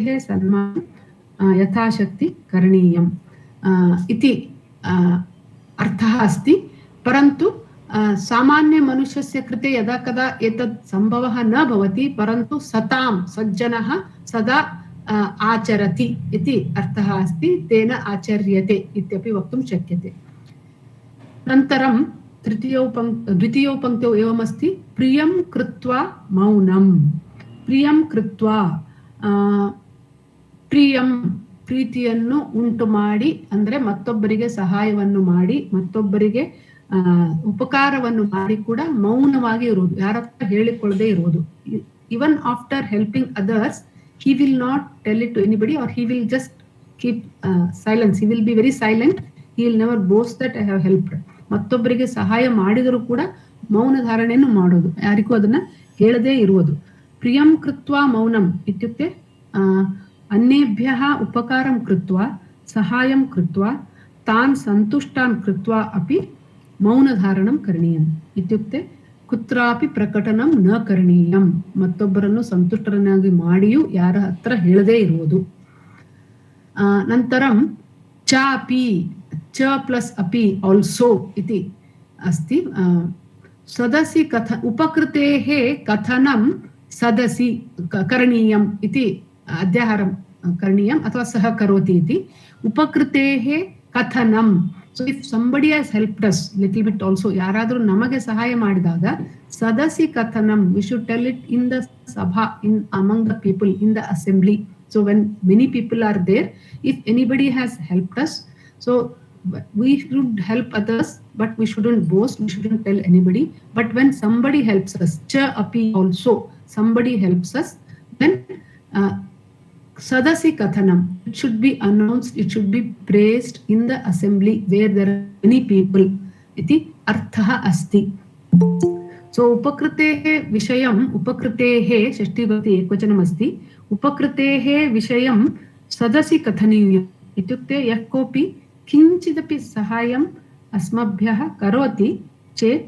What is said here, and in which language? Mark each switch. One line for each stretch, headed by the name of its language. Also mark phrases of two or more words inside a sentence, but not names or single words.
Sanskrit: सन्मानं यथाशक्ति करणीयम् इति अर्थः अस्ति परन्तु सामान्य मनुष्यस्य कृते यदा कदा एतत् सम्भवः न भवति परन्तु सतां सज्जनः सदा आचरति इति अर्थः अस्ति तेन आचर्यते इत्यपि वक्तुं शक्यते अनन्तरं द्वितीयौ पङ्क्तौ एवमस्ति प्रियं कृत्वा मौनं प्रियं कृत्वा
Kannada: प्रियं ಪ್ರೀತಿಯನ್ನು ಉಂಟು ಮಾಡಿ ಅಂದ್ರೆ ಮತ್ತೊಬ್ಬರಿಗೆ ಸಹಾಯವನ್ನು ಮಾಡಿ ಮತ್ತೊಬ್ಬರಿಗೆ ಉಪಕಾರವನ್ನು ಮಾಡಿ ಕೂಡ ಮೌನವಾಗಿ ಇರುವುದು ಯಾರ ಹತ್ರ ಹೇಳಿಕೊಳ್ಳದೆ ಇರುವುದು
English: even after helping others he will not tell it to anybody or he will just keep silence he will be very silent he will never boast that I have helped
Kannada: ಮತ್ತೊಬ್ಬರಿಗೆ ಸಹಾಯ ಮಾಡಿದರೂ ಕೂಡ ಮೌನ ಧಾರಣೆಯನ್ನು ಮಾಡೋದು ಯಾರಿಗೂ ಅದನ್ನ ಹೇಳದೇ ಇರುವುದು
Sanskrit: प्रियं कृत्वा मौनं इत्युक्ते अन्येभ्यः उपकारं कृत्वा सहायं कृत्वा तान् सन्तुष्टान् कृत्वा अपि मौनधारणं करणीयम् इत्युक्ते कुत्रापि प्रकटनं न करणीयं
Kannada: मत्तೊಬ್ಬರನ್ನು ಸಂತುಷ್ಟರನ್ನಾಗಿ ಮಾಡಿಯೂ ಯಾರ ಹತ್ರ ಹೇಳದೇ ಇರುವುದು
Sanskrit: नन्तरं चापि च प्लस अपि आल्सो इति अस्ति सदसि कथ उपकृतेः कथनं सदसि करणीयम् इति अध्याहारं करणीयम् अथवा सः करोति इति उपकृतेः कथनं
English: so if somebody has helped us little bit also
Kannada: ಯಾರಾದರೂ ನಮಗೆ ಸಹಾಯ ಮಾಡಿದಾಗ
Sanskrit: सदसि कथनं
English: we should tell it in the sabha in among the people in the assembly so when many people are there if anybody has helped us so we should help others but we shouldn't boast we shouldn't tell anybody but when somebody helps us
Sanskrit: च अपि
English: also somebody helps us then
Sanskrit: सदसि कथनम्
English: it should be announced it should be praised in the assembly where there are many people
Sanskrit: इति अर्थः अस्ति so उपकृतेः विषयं उपकृतेः षष्ठी भवति एकवचनम् अस्ति उपकृतेः विषयं सदसि कथनीयम् इत्युक्ते यः कोऽपि किञ्चिदपि सहायम् अस्मभ्यः करोति चेत्